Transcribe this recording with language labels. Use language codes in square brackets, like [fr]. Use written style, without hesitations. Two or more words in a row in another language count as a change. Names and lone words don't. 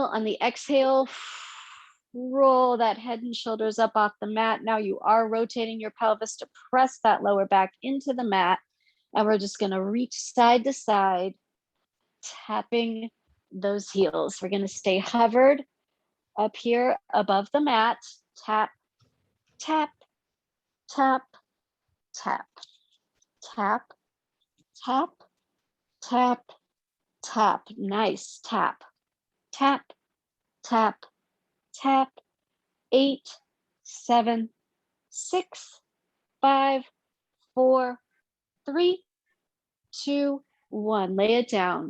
[en] On the exhale, roll that head and shoulders up off the mat. Now you are rotating your pelvis to press that lower back into the mat. And we're just going to reach side to side, tapping those heels. We're going to stay hovered up here above the mat. Tap, tap, tap, tap, tap, tap, tap, tap. Nice. Tap, tap, tap, tap. 8, 7, 6, 5, 4, 3, 2, 1. Lay it down.